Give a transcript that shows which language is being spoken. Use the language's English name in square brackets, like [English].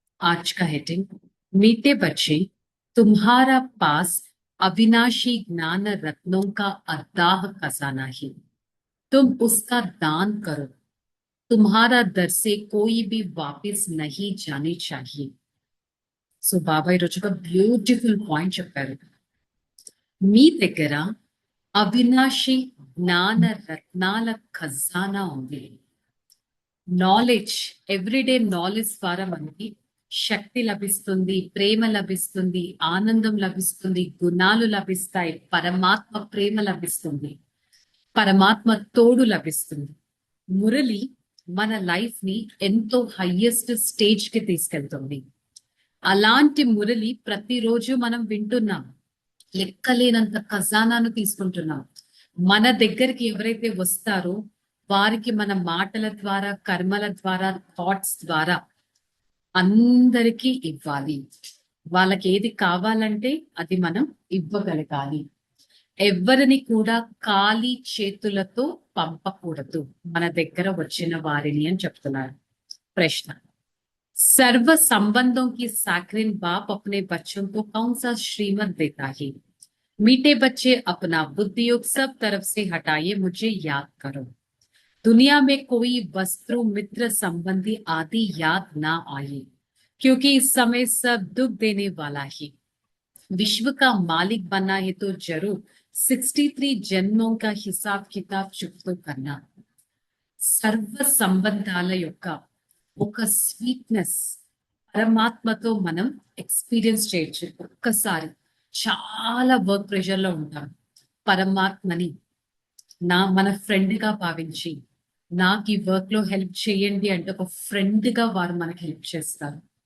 [Hindi] आज का हेडिंग, मीठे बच्चे, तुम्हारा पास अविनाशी ज्ञान रत्नों का अथाह खजाना है, तुम उसका दान करो, तुम्हारा दर से कोई भी वापस नहीं जाने चाहिए. [Telugu] సో బాబా ఈరోజు ఒక బ్యూటిఫుల్ పాయింట్ చెప్పారు. మీ దగ్గర అవినాశి జ్ఞాన రత్నాల ఖజానా ఉంది. నాలెడ్జ్, ఎవ్రీడే నాలెడ్జ్ ద్వారా మనకి శక్తి లభిస్తుంది, ప్రేమ లభిస్తుంది, ఆనందం లభిస్తుంది, గుణాలు లభిస్తాయి, పరమాత్మ ప్రేమ లభిస్తుంది, పరమాత్మ తోడు లభిస్తుంది. మురళి మన లైఫ్ ని ఎంతో హైయెస్ట్ స్టేజ్ కి తీసుకెళ్తుంది. అలాంటి మురళి ప్రతిరోజు మనం వింటున్నాం. లెక్కలేనంత ఖజానాను తీసుకుంటున్నాం. మన దగ్గరికి ఎవరైతే వస్తారో వారికి మన మాటల ద్వారా, కర్మల ద్వారా, థాట్స్ ద్వారా అందరికీ ఇవ్వాలి. వాళ్ళకి ఏది కావాలంటే అది మనం ఇవ్వగలగాలి. ఎవరిని కూడా ఖాళీ చేతులతో పంపకూడదు మన దగ్గర వచ్చిన వారిని అని చెప్తున్నారు. [Hindi] ప్రశ్న, सर्व संबंधों की साकरीन बाप अपने बच्चों को कौन सा श्रीमत देता है? मीठे बच्चे, अपना बुद्धि योग सब तरफ से हटाइए, मुझे याद करो. दुनिया में कोई वस्त्र, मित्र, संबंधी आदि याद ना आए, क्योंकि इस समय सब दुख देने वाला है. विश्व का मालिक बनना है तो जरूर 63 जन्मों का हिसाब किताब चुकतो करना. [Telugu] सर्व సంబంధాల యొక్క ఒక స్వీట్నెస్ పరమాత్మతో మనం ఎక్స్పీరియన్స్ చేయొచ్చు. ఒక్కసారి చాలా వర్క్ ప్రెషర్ లో ఉంటాం, పరమాత్మని మన ఫ్రెండ్ గా భావించి నాకు ఈ వర్క్ లో హెల్ప్ చేయండి అంటే ఒక ఫ్రెండ్ గా వారు మనకి హెల్ప్ చేస్తారు.